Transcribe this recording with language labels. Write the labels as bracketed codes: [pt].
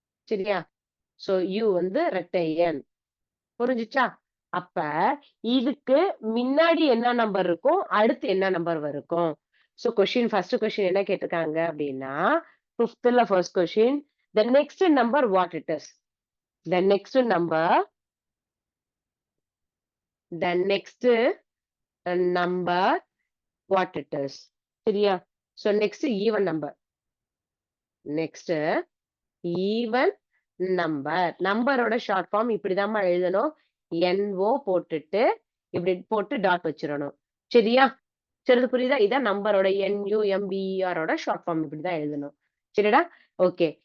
[ta] சரியா? So you வந்து ரெட்டை எண். புரிஞ்சுச்சா? அப்ப இதுக்கு மின்னாடி என்ன நம்பர் இருக்கும்? அடுத்து என்ன நம்பர் இருக்கும்? சோ ஃபர்ஸ்ட் கொஸ்டின் என்ன கேட்டிருக்காங்க அப்டின்னா, 5த்ல first question. [en] The next number what it is? The next number the next number what it is? [ta] சரியா? So next even number. Next even number. நம்பரோட ஷார்ட் ஃபார்ம் இப்படிதாம்மா எழுதணும். NO போட்டுட்டு இப்படி போட்டு டாட் வச்சிரணும். சரியா? சரி இது புரியுதா? இதான் நம்பரோட NUMBER ஷார்ட் ஃபார்ம் இப்படிதான் எழுதணும். சரிடா? ஓகே.